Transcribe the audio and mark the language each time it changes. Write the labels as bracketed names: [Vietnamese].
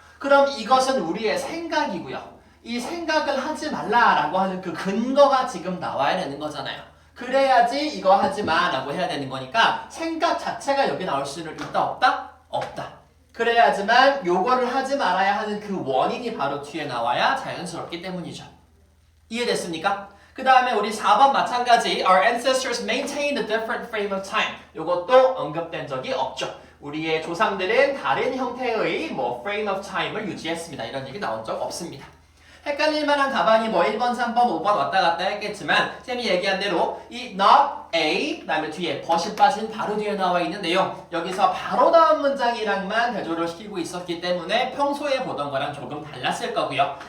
[Korean] 그럼 이것은 우리의 생각이고요. 이 생각을 하지 말라라고 하는 그 근거가 지금 나와야 되는 거잖아요. 그래야지 이거 하지 마라고 해야 되는 거니까 생각 자체가 여기 나올 수는 있다 없다? 없다. 그래야지만 요거를 하지 말아야 하는 그 원인이 바로 뒤에 나와야 자연스럽기 때문이죠. 이해됐습니까? 그 다음에 우리 4번 마찬가지 [English] Our ancestors maintained a different frame of time. [Korean] 요것도 언급된 적이 없죠. 우리의 조상들은 다른 형태의 [English] frame of time [Korean] 을 유지했습니다. 이런 얘기 나온 적 없습니다. 헷갈릴 만한 답안이 1번, 3번, 5번 왔다 갔다 했겠지만 쌤이 얘기한 대로 이 not a 그 다음에 뒤에 벗이 빠진 바로 뒤에 나와 있는 내용 여기서 바로 다음 문장이랑만 대조를 시키고 있었기 때문에 평소에 보던 거랑 조금 달랐을 거고요.